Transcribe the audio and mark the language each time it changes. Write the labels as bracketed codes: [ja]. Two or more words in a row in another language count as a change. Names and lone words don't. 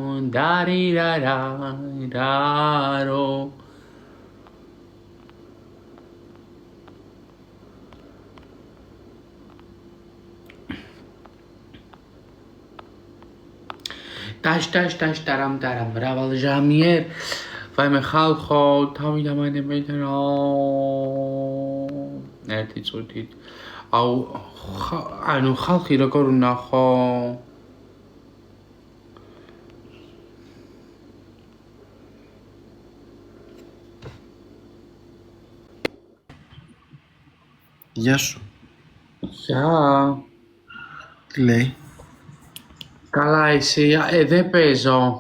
[ka] დარირარარო დაშ დარამ მრავალ ჟამიერ ვაიმე ხალხო თავი დამანებეთ რა ერთი წუთით აუ ანუ ხალხი როგორ ვნახო [el] Γεια σου. Γεια. Τι λέει? Καλά εσύ, δεν παίζω.